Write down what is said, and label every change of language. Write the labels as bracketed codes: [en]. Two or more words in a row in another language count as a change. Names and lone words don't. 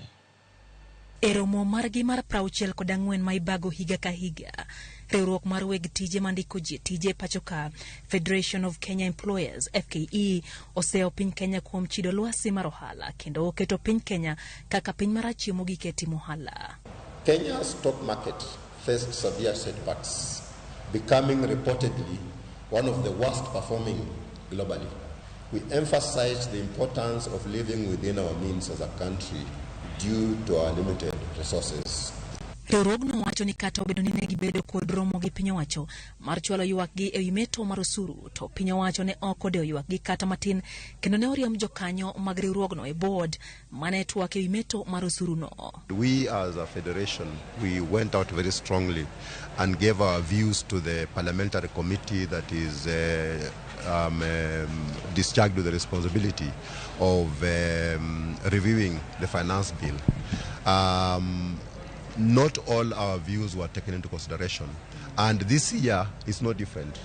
[luo] E romo margi mar 64 ma ibago higa ka higa, riwruok mar weg tije mandiko ji tije pachoka Federation of Kenya Employers FKE oseo piny Kenya kuom chido lwasi mar ohala kendo oketo piny Kenya kaka piny marachie mogik e timo ohala. [en] Kenya's stock market faced severe setbacks, becoming reportedly one of the worst performing globally. We emphasize the importance of living within our means as a country due to our limited resources. [luo] Riwruogno wacho ni kata obedo ni ne gibedo kod romo gi piny owacho mar chwalo ywak gi e wi meto mar osuru, to piny owacho ne ok odewo ywak gi kata matin, kendo ne oriemb jokanyo mag riwruogno e board mane twak e wi meto mar osuru no. [en] We as a federation, we went out very strongly and gave our views to the parliamentary committee that is discharged with the responsibility of reviewing the finance bill. Not all our views were taken into consideration, and this year is no different.